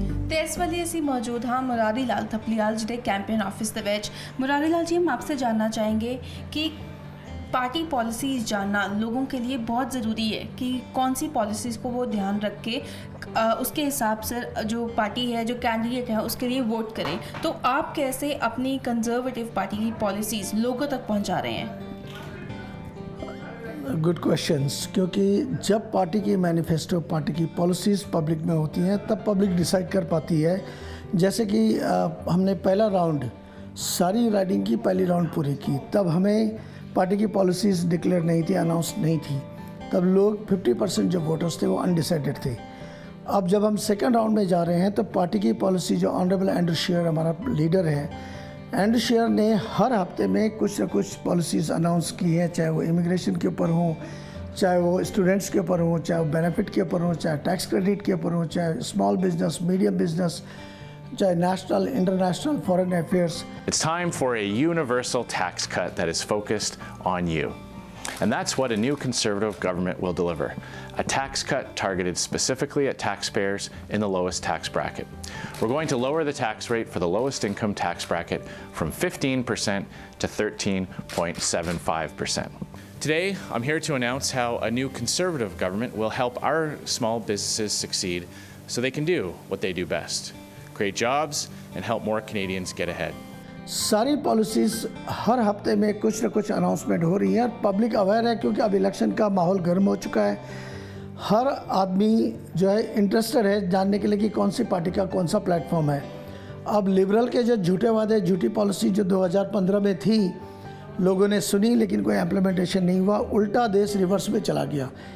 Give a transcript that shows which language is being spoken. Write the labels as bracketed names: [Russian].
[Punjabi] ਤੇ ਇਸ ਵੇਲੇ ਅਸੀਂ ਮੌਜੂਦ ਹਾਂ ਮੁਰਾਰੀ ਲਾਲ ਥਪਲੀਆਲ ਜਿਹੜੇ ਕੈਂਪੇਨ ਆਫਿਸ ਦੇ ਵਿੱਚ। [Hindi] मुरारी लाल जी, हम आपसे जानना चाहेंगे कि पार्टी पॉलिसीज़ जानना लोगों के लिए बहुत ज़रूरी है कि कौन सी पॉलिसीज़ को वो ध्यान रख के उसके हिसाब से जो पार्टी है, जो कैंडिडेट है, उसके लिए वोट करें। तो आप कैसे अपनी कंजर्वेटिव पार्टी की पॉलिसीज़ लोगों तक पहुंचा रहे हैं? गुड क्वेश्चंस, क्योंकि जब पार्टी की मैनिफेस्टो, पार्टी की पॉलिसीज़ पब्लिक में होती हैं तब पब्लिक डिसाइड कर पाती है। जैसे कि हमने पहला राउंड, सारी राइडिंग की पहली राउंड पूरी की, तब हमें पार्टी की पॉलिसीज़ डिक्लेयर नहीं थी, अनाउंस नहीं थी। तब लोग 50% जो वोटर्स थे वो अनडिसाइडेड थे। अब जब हम सेकंड राउंड में जा रहे हैं तो पार्टी की पॉलिसी, जो ऑनरेबल एंड्रू शेयर हमारा लीडर है, एंड्रू शेयर ने हर हफ्ते में कुछ न कुछ पॉलिसीज़ अनाउंस की हैं, चाहे वो इमिग्रेशन के ऊपर हों, चाहे वो स्टूडेंट्स के ऊपर हों, चाहे वो बेनिफिट के ऊपर हों, चाहे टैक्स क्रेडिट के ऊपर हों, चाहे स्मॉल बिजनेस, मीडियम बिजनेस, चाहे national, international, foreign affairs. [English] It's time for a universal tax cut that is focused on you. And that's what a new Conservative government will deliver. A tax cut targeted specifically at taxpayers in the lowest tax bracket. We're going to lower the tax rate for the lowest income tax bracket from 15% to 13.75%. Today, I'm here to announce how a new Conservative government will help our small businesses succeed so they can do what they do best: create jobs and help more Canadians get ahead. [Hindi] सारी policies हर हफ्ते में कुछ न कुछ announcement हो रही है और पब्लिक अवेयर है, क्योंकि अब इलेक्शन का माहौल गर्म हो चुका है। हर आदमी जो है इंटरेस्टेड है जानने के लिए कि कौन सी पार्टी का कौन सा प्लेटफॉर्म है। अब लिबरल के जो झूठे वादे, झूठी पॉलिसी जो 2015 में थी, लोगों ने सुनी लेकिन कोई इम्प्लीमेंटेशन नहीं हुआ, उल्टा देश रिवर्स में चला गया।